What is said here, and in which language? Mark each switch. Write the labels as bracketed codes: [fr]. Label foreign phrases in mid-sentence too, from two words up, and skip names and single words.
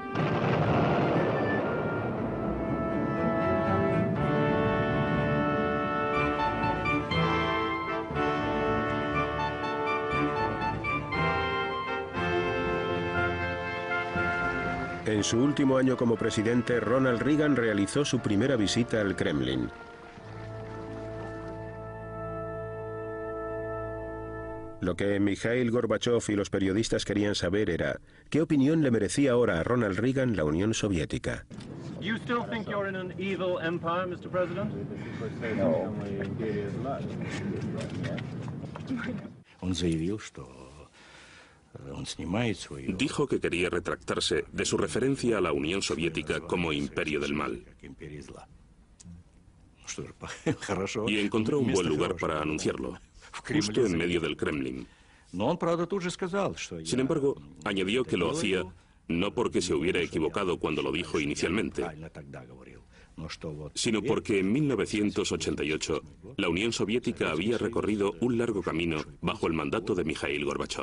[es] En su último año como presidente, Ronald Reagan realizó su primera visita al Kremlin. Lo que Mikhail Gorbachov y los periodistas querían saber era ¿qué opinión le merecía ahora a Ronald Reagan la Unión Soviética? [en] You still think you're in an evil empire, Mr. President? No. [ru] Он заявил, что [es] Dijo que quería retractarse de su referencia a la Unión Soviética como imperio del mal. Y encontró un buen lugar para anunciarlo, justo en medio del Kremlin. Sin embargo, añadió que lo hacía no porque se hubiera equivocado cuando lo dijo inicialmente, sino porque en 1988 la Unión Soviética había recorrido un largo camino bajo el mandato de Mikhail Gorbachov.